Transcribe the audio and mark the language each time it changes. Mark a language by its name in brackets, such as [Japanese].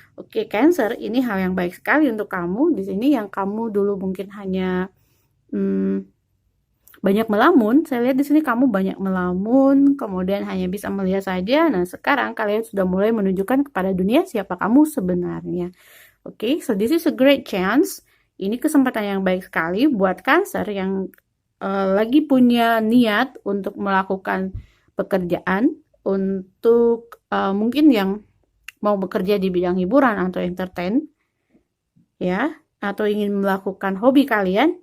[Indonesian] Oke, Cancer, ini hal yang baik sekali untuk kamu di sini, yang kamu dulu mungkin hanya banyak melamun. Saya lihat di sini kamu banyak melamun, kemudian hanya bisa melihat saja. Nah, sekarang kalian sudah mulai menunjukkan kepada dunia siapa kamu sebenarnya. Oke, [English] so this is a great chance. [Indonesian] Ini kesempatan yang baik sekali buat Cancer yang lagi punya niat untuk melakukan pekerjaan, untuk mungkin yang mau bekerja di bidang hiburan atau entertain, ya, atau ingin melakukan hobi kalian.